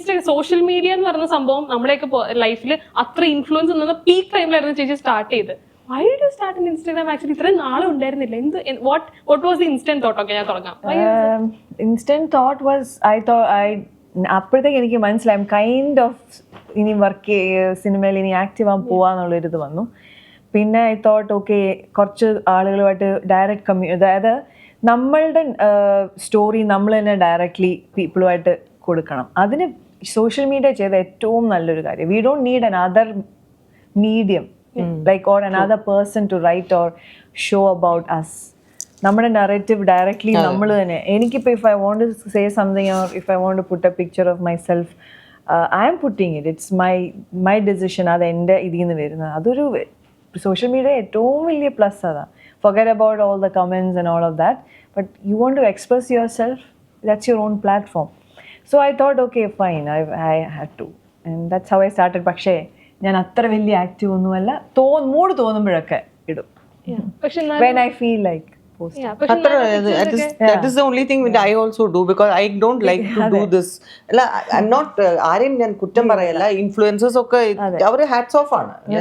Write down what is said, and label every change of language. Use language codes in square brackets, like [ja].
[ml] Social media എന്ന് പറയുന്ന സംഭവം നമ്മുടെയൊക്കെ ലൈഫിൽ അത്ര ഇൻഫ്ലുവൻസ് എന്ന പീക്ക് ടൈമിലായിരുന്നു ചേച്ചി സ്റ്റാർട്ട് ചെയ്ത്. [en] Why did you start in Instagram actually? [ml] ഇത്രയും നാളെ ഉണ്ടായിരുന്നില്ല. [en] What was the instant thought? [ml] Okay, ഞാൻ തുടങ്ങാം. [en] Instant thought was I thought [ml] അപ്പോഴത്തേക്ക് എനിക്ക് മനസ്സിലായി [en] kind of [ml] ഇനി വർക്ക് സിനിമയിൽ ഇനി ആക്റ്റീവ് ആകാൻ പോവാന്നുള്ളൊരിത് വന്നു. പിന്നെ [en] I thought okay [ml] കുറച്ച് ആളുകളുമായിട്ട് ഡയറക്റ്റ് അതായത് നമ്മളുടെ സ്റ്റോറി നമ്മൾ തന്നെ ഡയറക്റ്റ്ലി പീപ്പിളുമായിട്ട് കൊടുക്കണം. അതിന് സോഷ്യൽ മീഡിയ ചെയ്ത ഏറ്റവും നല്ലൊരു കാര്യം. [en] We don't need another medium like or another person to write or show about us. [ml] നമ്മുടെ നറേറ്റീവ് ഡയറക്ട്ലി നമ്മൾ തന്നെ. എനിക്കിപ്പോൾ [en] If I want to say something or if I want to put a picture of myself, I am putting it. It's my decision. [ml] അത് എൻ്റെ ഇതിൽ നിന്ന് വരുന്നത്. അതൊരു സോഷ്യൽ മീഡിയ ഏറ്റവും വലിയ പ്ലസ് അതാണ്. [en] Forget about all the comments and all of that, but you want to express yourself, that's your own platform. So I thought okay fine, I had to, and that's how I started. [ml] പക്ഷേ ഞാൻ അത്ര വലിയ active ഒന്നുമല്ല. Mood തോന്നുമ്പോഴൊക്കെ ഇടും. പക്ഷെ [en] when I feel like posting. that is the only thing that I also do because I don't like to do this. I'm not [ml] ആരെയും ഞാൻ കുറ്റം പറയല്ല. ഇൻഫ്ലുവൻസേഴ്സ് ഒക്കെ അവർ ഹാറ്റ്സ് ഓഫ് ആണ്.